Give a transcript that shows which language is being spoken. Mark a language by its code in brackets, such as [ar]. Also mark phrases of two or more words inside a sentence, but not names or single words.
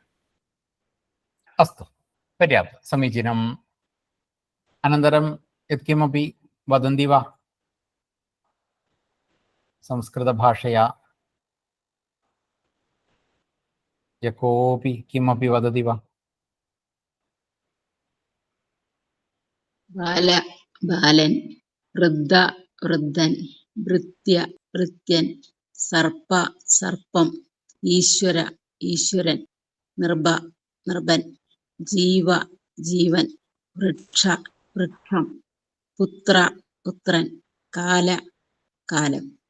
[sa] अस्तु पर्याप्तं समीचीनम्। अनन्तरं यत्किमपि वदन्ति वा संस्कृतभाषया? यः कोऽपि किमपि वदति वा? [ml] ബാല ബാലൻ, വൃദ്ധ വൃദ്ധൻ, ഭൃത്യ ഭൃത്യൻ, സർപ്പ സർപ്പം, ഈശ്വര ഈശ്വരൻ, നൃപ നൃപൻ, ജീവ ജീവൻ, വൃക്ഷ വൃക്ഷം, പുത്ര പുത്രൻ, കാല കാലം,